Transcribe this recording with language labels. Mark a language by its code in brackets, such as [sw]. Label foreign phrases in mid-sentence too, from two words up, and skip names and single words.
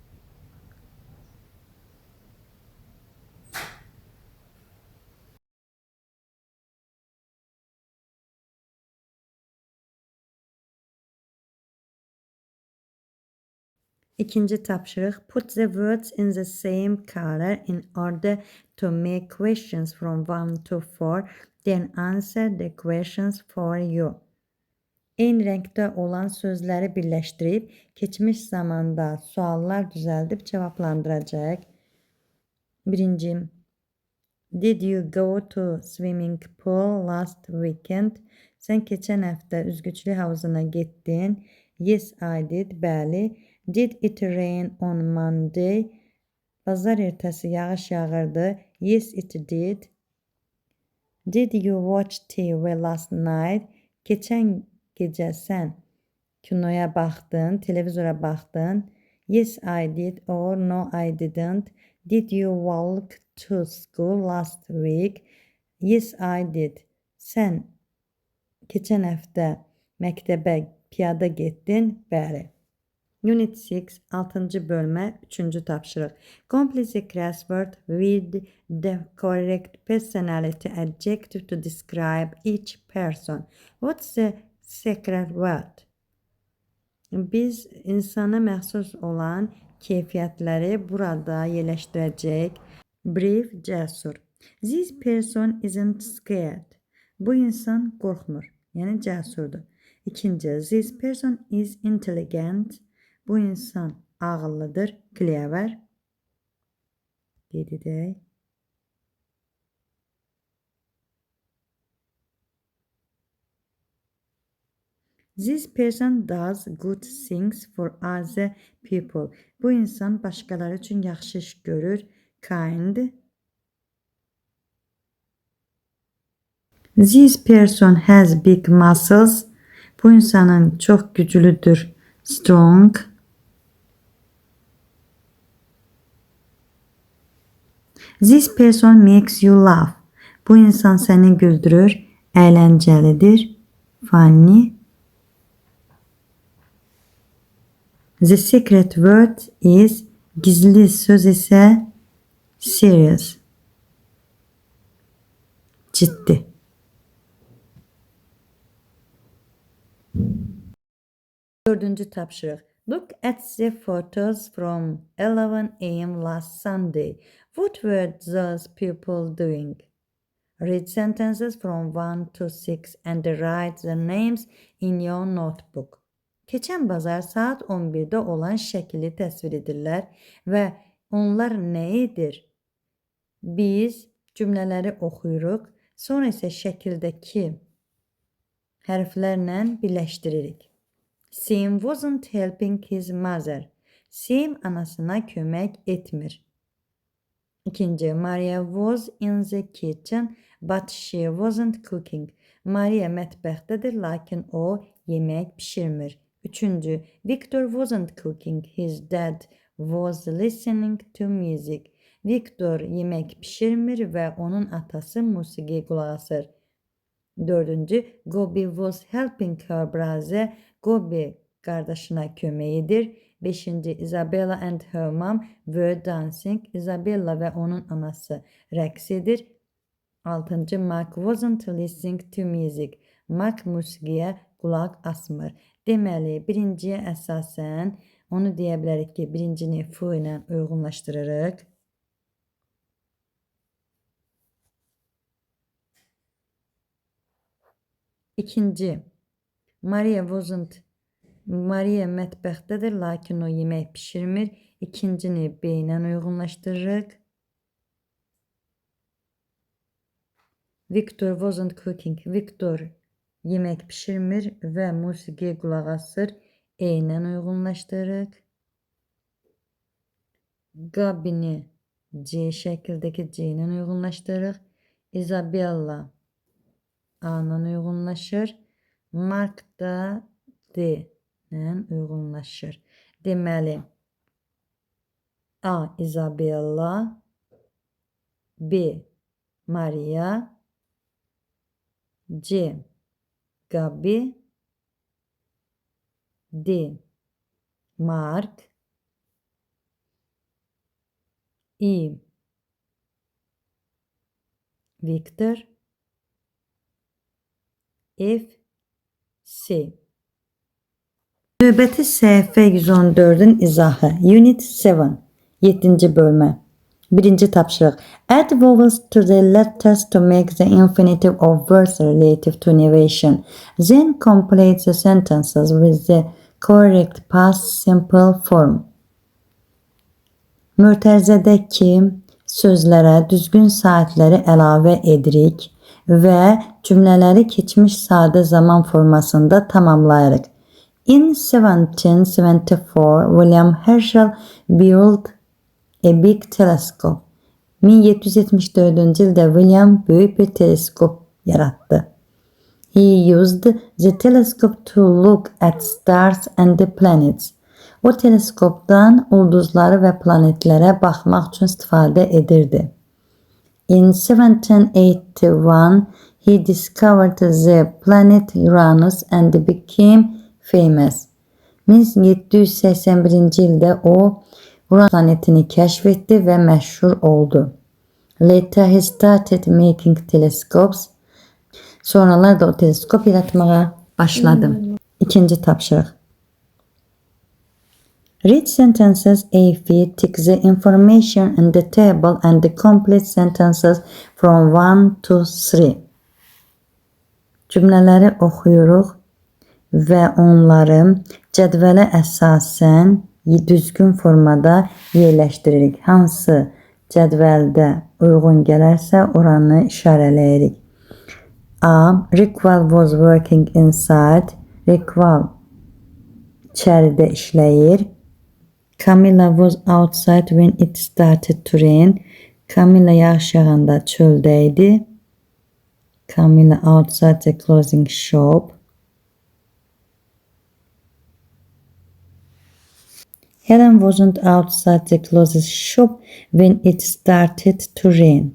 [az] İkinci tapşırıq. [en] Put the words in the same color in order to make questions from 1 to 4. Then answer the questions for you. [az] Eyni rəngdə olan sözləri birləşdirib, keçmiş zamanda suallar düzəldib cavablandıracaq. Birinci. [en] Did you go to swimming pool last weekend? [az] Sən keçən həftə üzgüçülük havuzuna getdin. [en] Yes, I did. Bəli. Did it rain on Monday? [az] Bazar ertəsi yağış yağırdı. [en] Yes, it did. Did you watch TV last night? [az] Keçən gecə sən kinoya baxdın, televizora baxdın. [en] Yes, I did or no, I didn't. Did you walk to school last week? Yes, I did. [az] Sən keçən həftə məktəbə piyada getdin? Bəli. Unit 6, 6-cı bölmə, 3-cü tapşırıq. [en] Complete the crossword with the correct personality adjective to describe each person. What's the secret word? [az] Biz insana məxsus olan keyfiyyətləri burada yerləşdirəcək. Brave, cəsur. [en] This person isn't scared. [az] Bu insan qorxmur, yəni cəsurdur. İkinci, [en] this person is intelligent. [az] Bu insan ağıllıdır, clever. Qeyd edək. [en] This person does good things for other people. [az] Bu insan başqaları üçün yaxşı iş görür, [en] kind. This person has big muscles. [az] Bu insanın çox güclüdür, [en] strong. This person makes you laugh. [az] Bu insan səni güldürür, əyləncəlidir, [en] funny. The secret word is, [az] gizli söz isə serious, ciddi. Dördüncü tapşırıq. [en] Look at the photos from 11 a.m. last Sunday. What were those people doing? Read sentences from 1 to 6 and write the names in your notebook. [az] Keçən bazar saat 11-də olan şəkili təsvir edirlər və onlar nə edir? Biz cümlələri oxuyuruq, sonra isə şəkildəki hərflərlə birləşdiririk. [en] Sam wasn't helping his mother. [az] Sam anasına kömək etmir. İkinci, [en] Maria was in the kitchen but she wasn't cooking. [az] Maria mətbəxdədir, lakin o yemək pişirmir. Üçüncü, [en] Victor wasn't cooking. His dad was listening to music. [az] Victor yemək pişirmir və onun atası musiqiyə qulaq asır. [en] Dördüncü, Gobi was helping her brother. [az] Gobi qardaşına kömək edir. Beşinci, [en] Isabella and her mom were dancing. [az] Isabella və onun anası rəqs edir. Altıncı, [en] Mark wasn't listening to music. [az] Mark musiqiyə qulaq asmır. Deməli, birinciyə əsasən onu deyə bilərik ki, birincini fu ilə uyğunlaşdırırıq. İkinci, Maria mətbəxdədir, lakin o yemək pişirmir. İkincini B ilə uyğunlaşdırırıq. [en] Victor wasn't cooking. [az] Victor yemək pişirmir və musiqiyə qulaq asır. E ilə uyğunlaşdırırıq. Gabini C şəkildəki C ilə uyğunlaşdırırıq. Isabella A ilə uyğunlaşır. Mark da D ilə uyğunlaşır. Deməli, A Isabella, B Maria, C Gabi, D Mark, I Victor, F C. Növbəti səhifə 114-ün izahı. Unit 7. 7-ci bölmə. 1-ci tapşırıq. [en] Add vowels to the letters to make the infinitive of words relative to innovation. Then complete the sentences with the correct past simple form. [az] Mötərizədəki sözlərə düzgün saatləri əlavə edirik və cümlələri keçmiş sadə zaman formasında tamamlayırıq. [en] In 1774, William Herschel built a big telescope. [az] 1774-cü ildə William böyük bir teleskop yaratdı. [en] He used the telescope to look at stars and the planets. [az] O teleskopdan ulduzları və planetlərə baxmaq üçün istifadə edirdi. [en] In 1781, he discovered the planet Uranus and became famous. [az] 1781-ci ildə o Uran planetini kəşf etdi və məşhur oldu. [en] Later he started making telescopes. [az] Sonralar da o teleskop yaratmağa başladı. İkinci tapşırıq. [en] Read sentences A, B, tick the information in the table and the complete sentences from 1 to 3. [az] Cümlələri oxuyuruq və onları cədvələ əsasən düzgün formada yerləşdiririk. Hansı cədvəldə uyğun gələrsə oranı işarələyirik. [en] A. Rickwell was working inside. [az] Rickwell içəridə işləyir. [en] Camilla was outside when it started to rain. [az] Camilla yağış yağanda çöldə idi. [en] Camilla outside the clothing shop. Helen wasn't outside the clothes shop when it started to rain.